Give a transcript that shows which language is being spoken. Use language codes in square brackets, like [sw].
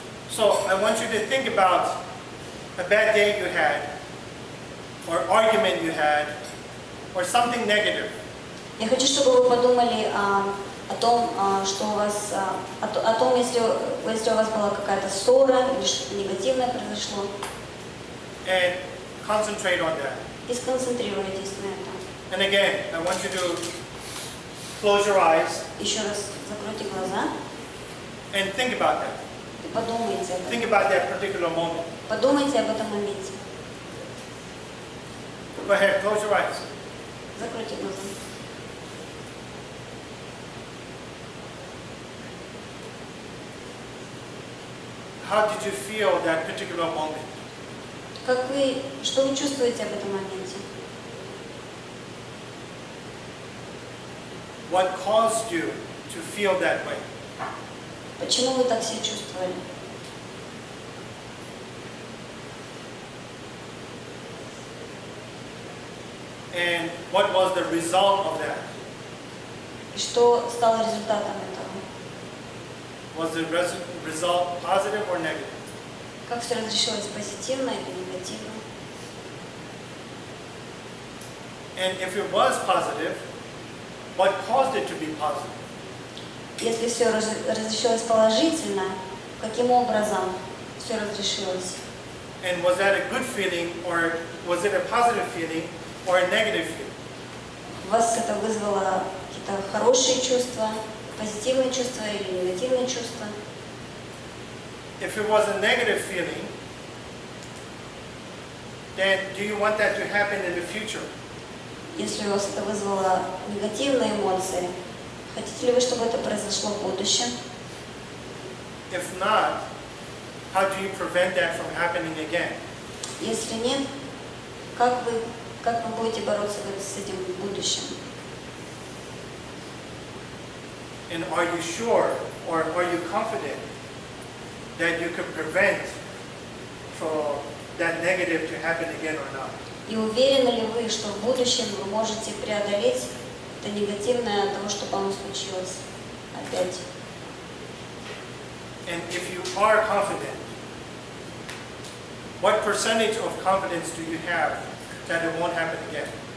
[en] So I want you to think about a bad day you had, or argument you had, or something negative. [ru] Я хочу, чтобы вы подумали о том, что у вас, о том, если у вас была какая-то ссора или что-то негативное произошло, [en] And concentrate on that. [ru] и сконцентрируйтесь на этом. [en] And again, I want you to close your eyes [ru] Еще раз закройте глаза [en] and think about that. [ru] и подумайте об [en] Think [ru] этом. [en] about that particular moment. [ru] Подумайте об этом моменте. [en] Go ahead, close your eyes. [ru] Закройте глаза. [en] How did you feel that particular moment? [ru] Что вы чувствуете об этом моменте? [en] What caused you to feel that way? [ru] Почему вы так себя чувствовали? [en] And what was the result of that? [ru] И что стало результатом этого? [en] Was the result positive or negative? [ru] Как все разрешилось, позитивно или негативно? [en] And if it was positive, what caused it to be positive? [ru] Если все разрешилось положительно, каким образом все разрешилось? [en] And was that a good feeling, or was it a positive feeling, or a negative feeling? [ru] У вас это вызвало какие-то хорошие чувства, позитивные чувства или негативные чувства? [en] If it was a negative feeling, then do you want that to happen in the future? [ru] Если у вас это вызвало негативные эмоции, хотите ли вы, чтобы это произошло в будущем? [en] If not, how do you prevent that from happening again? [ru] Если нет, как вы будете бороться с этим в будущем? [en] And are you sure, or are you confident that you can prevent for that negative to happen again or not? [ru] И уверены ли вы, что в будущем вы можете преодолеть это негативное от того, чтобы оно случилось опять? [en] And if you are confident, what percentage of confidence do you have that it won't happen again?